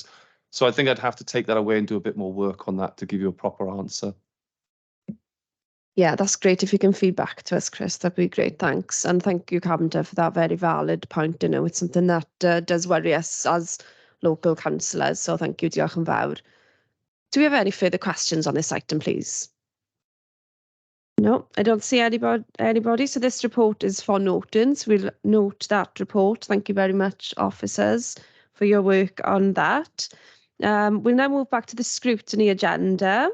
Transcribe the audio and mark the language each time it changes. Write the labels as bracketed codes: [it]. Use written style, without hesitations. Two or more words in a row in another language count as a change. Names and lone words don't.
[en] So I think I'd have to take that away and do a bit more work on that to give you a proper answer. Yeah, that's great. If you can feed back to us, Chris, that'd be great. Thanks. And thank you, Carpenter, for that very valid point. You know, it's something that does worry us as local councillors. So thank you, [cy] diolch yn fawr. [en] Do we have any further questions on this item, please? No, I don't see anybody. So this report is for noting. So we'll note that report. Thank you very much, officers, for your work on that. We'll now move back to the scrutiny agenda.